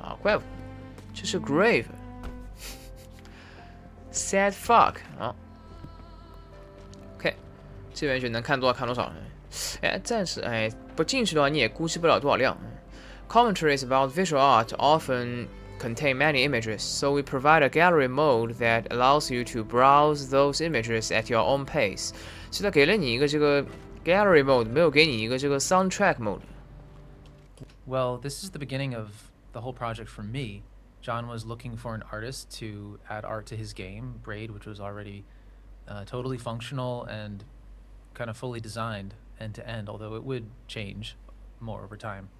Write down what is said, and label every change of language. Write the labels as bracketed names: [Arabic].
[Chinese] 啊，怪不得，这是 grave。 [English] Sad fuck 啊。 [Chinese] OK， 这边就能看多少看多少了。哎，暂时不进去的话你也估计不了多少量。 [English] Commentaries about visual art often contain many images, so we provide a gallery mode that allows you to browse those images at your own pace. [Chinese] 所以它给了你一个这个 gallery mode， 没有给你一个这个 soundtrack mode。 [English] Well, this is the beginning of the whole project for me. John was looking for an artist to add art to his game, Braid, which was already totally functional and kind of fully designed end to end, although it would change more over time.